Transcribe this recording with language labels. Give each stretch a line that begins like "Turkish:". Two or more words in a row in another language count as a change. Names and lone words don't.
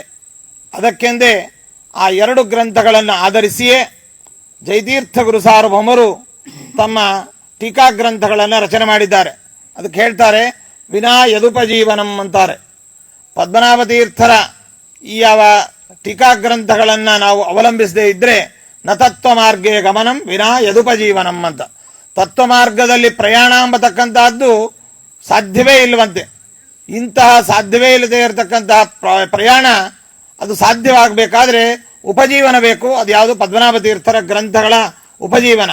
Kannada: ಅದಕ್ಕೆಂದೇ ಆ ಎರಡು ಗ್ರಂಥಗಳನ್ನು ಆಧರಿಸಿಯೇ ಜಯತೀರ್ಥ ಗುರು ಸಾರ್ವಭೌಮರು ತಮ್ಮ ಟೀಕಾ ಗ್ರಂಥಗಳನ್ನು ರಚನೆ ಮಾಡಿದ್ದಾರೆ. ಅದಕ್ಕೆ ಹೇಳ್ತಾರೆ
Sanskrit: ವಿನಾ ಯದುಪಜೀವನಂ
Kannada: ಅಂತಾರೆ. ಪದ್ಮನಾಭ ತೀರ್ಥರ ಈ ಯಾವ ಟೀಕಾ ಗ್ರಂಥಗಳನ್ನು ನಾವು ಅವಲಂಬಿಸದೇ ಇದ್ರೆ
Sanskrit: ನ ತತ್ವ ಮಾರ್ಗೇ ಗಮನಂ ವಿನಾ ಯದುಪಜೀವನಂ
Kannada: ಅಂತ. ತತ್ವ ಮಾರ್ಗದಲ್ಲಿ ಪ್ರಯಾಣ ಎಂಬತಕ್ಕಂತಹದ್ದು ಸಾಧ್ಯವೇ ಇಲ್ಲವಂತೆ. ಇಂತಹ ಸಾಧ್ಯವೇ ಇಲ್ಲದೆ ಇರತಕ್ಕಂತಹ ಪ್ರಯಾಣ ಅದು ಸಾಧ್ಯವಾಗಬೇಕಾದ್ರೆ ಉಪಜೀವನ ಬೇಕು. ಅದು ಯಾವುದು? ಪದ್ಮನಾಭ ತೀರ್ಥರ ಗ್ರಂಥಗಳ ಉಪಜೀವನ.